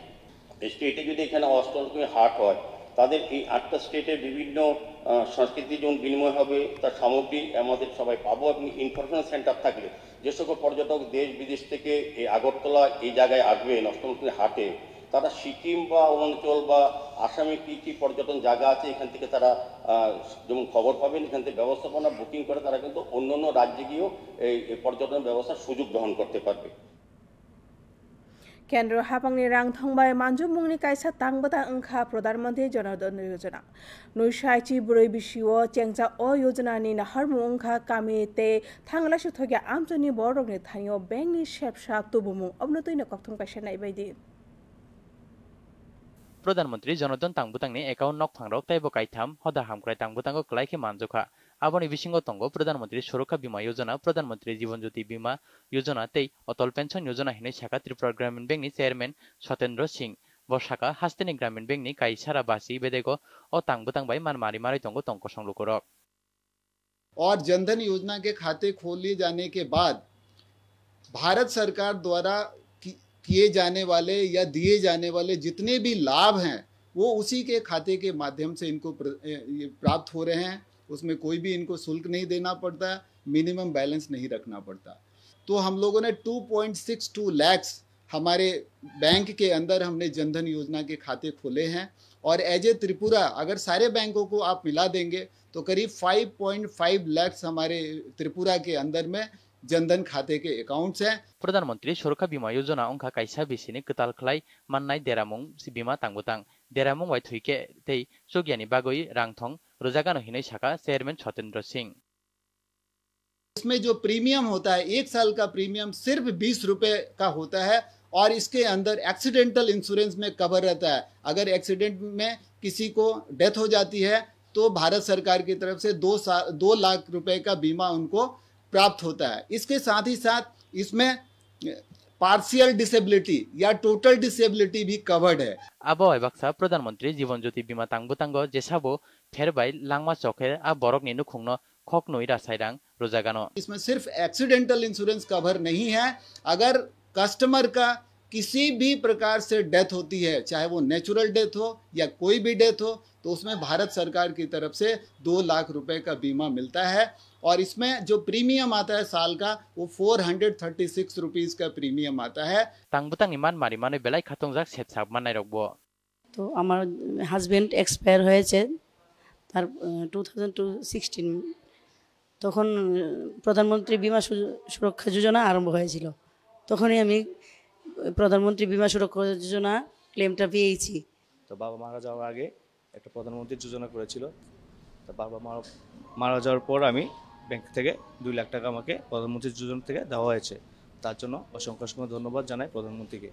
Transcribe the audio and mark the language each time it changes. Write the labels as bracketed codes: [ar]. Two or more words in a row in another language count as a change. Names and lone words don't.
[bn] স্টেটে যদি এখানে অষ্টলক্ষ্মী হাট হয় তাদের এই 8টা স্টেটের বিভিন্ন সংস্কৃতি যেমন বিনিময় হবে, তার সামগ্রী আমাদের সবাই পাবো এবং [en] information center [bn] থাকলে যে সকল পর্যটক দেশ বিদেশ থেকে এই আগরতলা এই জায়গায় আসবেন অষ্টলক্ষ্মী হাটে, তারা সিকিম বা অরুণাচল বা আসামে কী কী পর্যটন জায়গা আছে এখান থেকে তারা যেমন খবর পাবেন, এখান থেকে ব্যবস্থাপনা বুকিং করে তারা কিন্তু অন্য রাজ্যে গিয়েও এই পর্যটন ব্যবস্থার সুযোগ গ্রহণ করতে পারবে। [trp] কেন্দ্র হাপাংনি রাং থংবাই মানজুমুংনি কাইসা তাংবতা ओंखा प्रधानमंत्री जनधन योजना नुइसाइची ब्रै बिसिओ चेंगजा अ योजनानि नाहारमु ओंखा कामिते थांलासु थगे आमजनि बरगनि थानियो बेंकनि सेबसा तुबुमु अबनतैनो कक्थं पाइसेनाय बायदि प्रधानमंत्री जनधन तांबुतांनि एकाउन्ट नक फांग्रक ताइबो काइथाम हदा हामक्राय तांबुतांगो क्लाइखे मानजोखा आबनि बिसिंगो तंगो प्रधानमंत्री सुरक्षा बीमा योजना प्रधानमंत्री जीवन ज्योति बीमा योजना तै अटल पेंशन योजना हिनै शाखा त्रिपुरा ग्रामीण बैंकनि चेयरमैन सतेन्द्र सिंह बशाखा हास्तेनि ग्रामीण बैंकनि काइसारा बासी बेदेगो अ तांबुतांबाय मानमारि मारै तंगो तंको संलुकोरक। [hi] और जनधन योजना के खाते खोल लिए जाने के बाद भारत सरकार द्वारा किए जाने वाले या दिए जाने वाले जितने भी लाभ हैं वो उसी के खाते के माध्यम से इनको प्राप्त हो रहे हैं। उसमें कोई भी इनको शुल्क नहीं देना पड़ता, [en] minimum balance [hi] नहीं रखना पड़ता। तो हम लोगों ने 2.62 लाख हमारे बैंक के अंदर हमने जनधन योजना के खाते खोले हैं और [en] as a [hi] त्रिपुरा अगर सारे बैंकों को आप मिला देंगे तो करीब 5.5 लाख हमारे त्रिपुरा के अंदर में जनधन खाते के अकाउंट्स हैं। [trp] प्रधानमंत्री सुरक्षा बीमा योजना ओंखा काइसा बिसिनि कताल खलाय माननाय देरामुं बीमा तांबुतां देरामुं वाइ थुइके तै सुगियानि बागै रांथं रोजागानो हिनै शाखा चेयरमैन सतेन्द्र सिंह। [hi] इसमें जो प्रीमियम होता है 1 साल का प्रीमियम सिर्फ 20 रुपए का होता है और इसके अंदर [en] accidental insurance [hi] में कवर रहता है। अगर एक्सीडेंट में किसी को डेथ हो जाती है तो भारत सरकार की तरफ से 2 लाख रुपए का बीमा उनको प्राप्त होता है। इसके साथ ही साथ इसमें [en] partial disability [hi] या [en] total disability [hi] भी कवर्ड है। [trp] आबो आइबाक्सा प्रधानमंत्री जीवन ज्योति बीमा तांबुतांगो जेसाबो फेरबाय लांगमा चौखे आ बरकनि नुखुंगनो खकनुइ रासायरां रोजागानो। [hi] इसमें सिर्फ [en] accidental insurance cover [hi] नहीं है, अगर कस्टमर का किसी भी प्रकार से डेथ होती है, चाहे वो [en] natural death [hi] हो या कोई भी डेथ हो, तो उसमें भारत सरकार की तरफ से 2 लाख रुपए का बीमा मिलता है और इसमें जो प्रीमियम आता है साल का वो 436 रुपीस का प्रीमियम आता है। [trp] तांबुतांनि मान मारि माने बेलाय खातंजाक सेबसाब माननाय रखबो। [bn] तो আমার [en] husband expire [bn] হয়েছে তার 2016 তখন প্রধানমন্ত্রী বীমা সুরক্ষা যোজনা আরম্ভ হয়েছিল, তখনই আমি প্রধানমন্ত্রী বীমা সুরক্ষা যোজনা ক্লেমটা পেয়েছি। তো বাবা মারা যাওয়ার আগে একটা প্রধানমন্ত্রী যোজনা করেছিল, তো বাবা মারা যাওয়ার পর আমি ব্যাংক থেকে 2 লাখ টাকা আমাকে প্রধানমন্ত্রী যোজনা থেকে দেওয়া হয়েছে, তার জন্য অসংখ্য অসংখ্য ধন্যবাদ জানাই প্রধানমন্ত্রীকে।